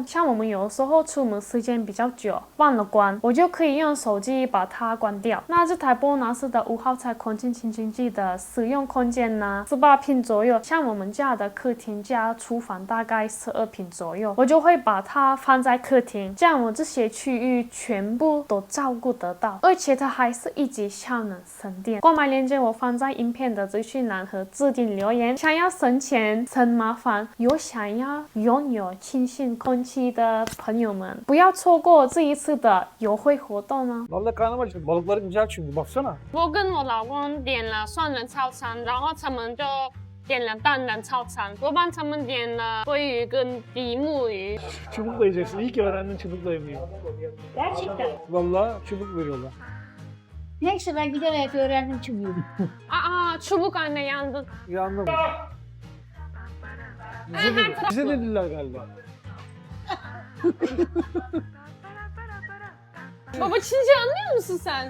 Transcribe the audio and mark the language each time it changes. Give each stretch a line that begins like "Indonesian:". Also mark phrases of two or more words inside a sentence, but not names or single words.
Chinese: 像我們有时候出門時間比較久，忘了關，我就可以用手機把它關掉。那這台波納斯的无耗材空氣清淨機的使用空間呢，18平左右，像我們家的客廳加廚房大概12平左右，我就会把它放在客廳，這樣我這些區域全部都照顧得到，而且它還是1級效能省電。購買鏈接我放在影片的資訊欄和置頂留言。想要省錢省麻煩又想要擁有清新空氣的朋友們，不要錯過這一次的優惠活動哦。
Turkish: Vallahi karnım acıktı. Balıkları güzel çünkü baksana.
Chinese: 我跟我老公點了雙人套餐，然後他們就點了單人套餐。我幫他們點了鮭魚跟比目魚。
Turkish: Çubukla yiyeceksin. İyi ki öğrendin çubukla yemeyi. Gerçekten. Vallahi çubuk veriyorlar. Neyse ben giderek öğrendim çubuğu. Aa, çubuk anne yandın. Yandım. Bize dediler galiba. Baba Çince anlıyor musun sen?